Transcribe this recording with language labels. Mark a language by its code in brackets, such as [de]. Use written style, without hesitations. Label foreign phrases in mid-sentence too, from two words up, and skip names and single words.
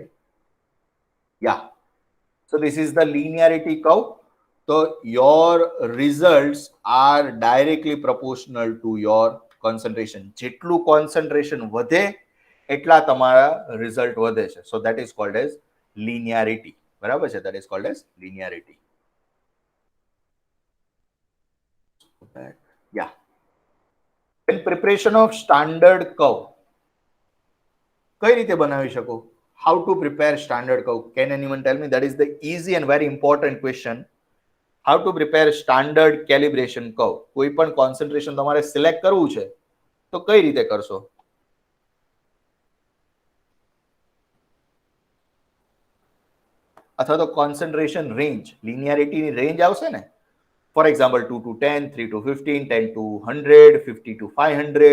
[en] ya, so this is the linearity કર્વ. તો your results are directly proportional to your concentration. [gu] જેટલું કોન્સન્ટ્રેશન વધે એટલા તમારા રિઝલ્ટ વધે છે. [en] so that is called as linearity. [gu] બરાબર છે? [en] that is called as linearity. Yeah. In preparation of standard curve, [gu] કઈ રીતે બનાવી શકો? [en] How to prepare standard curve? Can anyone tell me? That is the easy and very important question. How to prepare standard calibration curve? [gu] કોઈ પણ concentration તમારે સિલેક્ટ કરવું છે તો કઈ રીતે કરશો? અથવા તો [en] concentration range, [gu] લિનિયરિટીની રેન્જ આવશે ને. [en] for example 2 to 10, 3 to 15, 10 to 100, 50 to 500.